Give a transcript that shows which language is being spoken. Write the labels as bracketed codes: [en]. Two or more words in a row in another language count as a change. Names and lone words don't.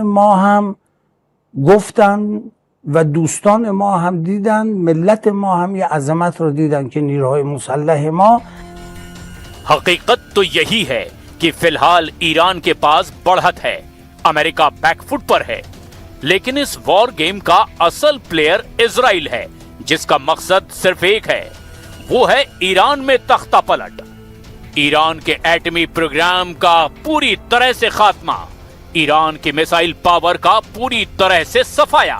[fa] ما هم گفتن و دوستان ما هم دیدن، ملت ما هم یہ عظمت رو دیدن که نیروهای مسلح ما [hi] हकीकत तो यही है कि फिलहाल ईरान के पास बढ़त है, अमेरिका बैकफुट पर है। लेकिन इस [en] war game [hi] का असल प्लेयर इजराइल है, जिसका मकसद सिर्फ एक है, वो है ईरान में तख्ता पलट, ईरान के एटमी प्रोग्राम का पूरी तरह से खात्मा, ईरान की [en] missile power [hi] का पूरी तरह से सफाया।